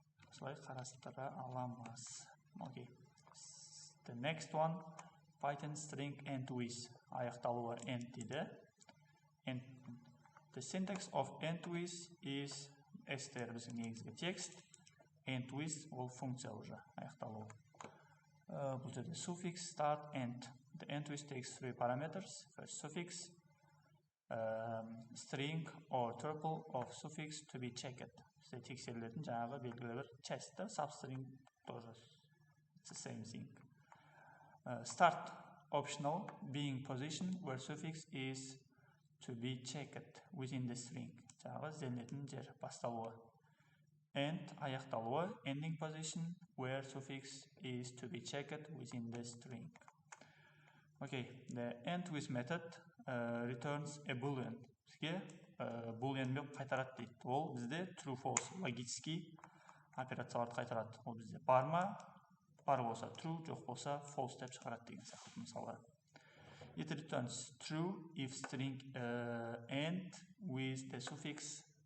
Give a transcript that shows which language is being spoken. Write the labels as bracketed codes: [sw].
[kk] Осылай қарастыра аламыз. [en] Okay. The next one, Python string end with. [kk] Аяқталуы end дейді. [en] The syntax of end with is str [kk] біздің негізгі текст. End with ол функция уже аяқталуы. Бұл жерде suffix, start, end. [en] The end with takes 3 parameters. First suffix, string or tuple of suffix to be checked. [kk] Бізде тексерілетін жаңағы белгілі бір частьті, substring тоже. [en] It's the same thing. Start optional, being position where suffix is to be checked within the string. [kk] Жаңағы ізденетін жер басталуы. [en] End аяқталуы, ending position where suffix is to be checked within the string. Okay, the end with method returns a boolean. Бізге [kk] boolean деп қайтарады дейді. Ол бізде true false логический операцияларды қайтарады. Ол бізде бар ма? Бар болса true, жоқ болса false деп шығарады деген сияқты мысалға. [en] It returns true if string end with the suffix.